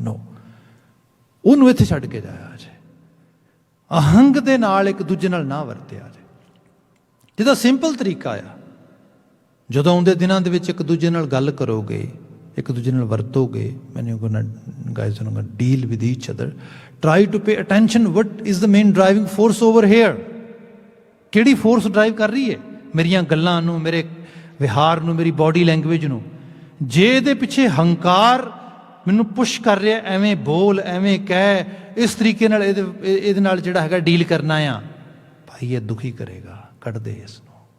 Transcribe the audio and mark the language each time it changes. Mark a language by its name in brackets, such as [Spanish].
[Punjabi] No, ਉਹਨੂੰ ਇੱਥੇ ਛੱਡ ਕੇ ਜਾਇਆ ਜੇ। ਅਹੰਗ ਦੇ ਨਾਲ ਇੱਕ ਦੂਜੇ ਨਾਲ ਨਾ ਵਰਤਿਆ ਜੇ। ਜਿਹਦਾ ਸਿੰਪਲ ਤਰੀਕਾ ਆ, ਜਦੋਂ ਆਉਂਦੇ ਦਿਨਾਂ ਦੇ ਵਿੱਚ ਇੱਕ ਦੂਜੇ ਨਾਲ ਗੱਲ ਕਰੋਗੇ, ਇੱਕ ਦੂਜੇ ਨਾਲ ਵਰਤੋਗੇ, [English] guys are going to deal with each other. Try to pay attention what is the main driving force over here. [Punjabi] ਕਿਹੜੀ ਫੋਰਸ ਡਰਾਈਵ ਕਰ ਰਹੀ ਹੈ ਮੇਰੀਆਂ ਗੱਲਾਂ ਨੂੰ, ਮੇਰੇ ਵਿਹਾਰ ਨੂੰ, ਮੇਰੀ ਬਾਡੀ ਲੈਂਗੁਏਜ ਨੂੰ। ਜੇ ਇਹਦੇ ਪਿੱਛੇ ਹੰਕਾਰ ਮੈਨੂੰ ਪੁਸ਼ ਕਰ ਰਿਹਾ, ਐਵੇਂ ਬੋਲ, ਐਵੇਂ ਕਹਿ, ਇਸ ਤਰੀਕੇ ਨਾਲ ਇਹਦੇ ਨਾਲ ਜਿਹੜਾ ਹੈਗਾ ਡੀਲ ਕਰਨਾ ਆ, ਭਾਈ ਇਹ ਦੁਖੀ ਕਰੇਗਾ। ਕੱਢ ਦੇ ਇਸ ਨੂੰ।